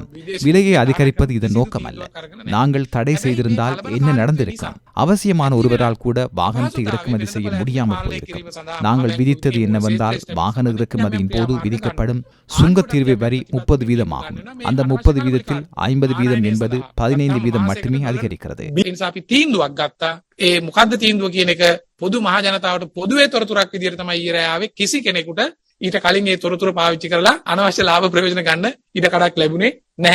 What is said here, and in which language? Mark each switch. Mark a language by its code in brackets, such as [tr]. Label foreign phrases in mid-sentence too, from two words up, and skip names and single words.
[ta] விலையை அதிகரிப்பது இதன் நோக்கம் அல்ல. நாங்கள் தடை செய்திருந்தால் என்ன நடந்திருக்கும்? அவசியமான ஒருவரால் கூட வாகனத்தை இறக்குமதி செய்ய முடியாமல் போயிருக்கும். நாங்கள் விதித்தது என்னவென்றால் வாகன இறக்குமதியின் போது விதிக்கப்படும் சுங்கத்தீர்வை வரி 30% ஆகும். அந்த 30%ல் 50% என்பது 15% மட்டுமே அதிகரிக்கிறது. [si] ඒ මොකද්ද තීන්දුව කියන එක පොදු මහ ජනතාවට පොදුවේ තොරතුරක් විදිහට තමයි ඊරෑ ආවේ. කිසි කෙනෙකුට ඊට කලින් ඒ තොරතුරු පාවිච්චි කරලා අනවශ්‍ය ලාභ ප්‍රයෝජන ගන්න ඉඩ කඩක් ලැබුණේ නැහැ.